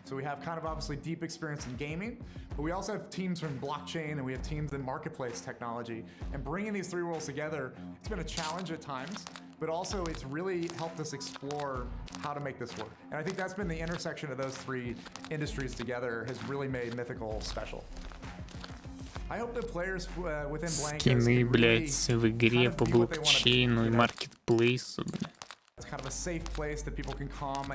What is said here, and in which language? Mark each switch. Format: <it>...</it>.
<en>So we have kind of obviously deep experience in gaming, but we also have teams from blockchain and we have teams in marketplace technology. And bringing these three worlds together, it's been a challenge at times, but also it's really helped us explore how to make this work. And I think that's been the intersection of those three industries together has really made Mythical special. I hope the players within Blancos</en> <ru>Скины, блядь, в игре по блокчейну и маркетплейсу, блядь.</ru> <en>It's kind of a safe place that people can come.</en>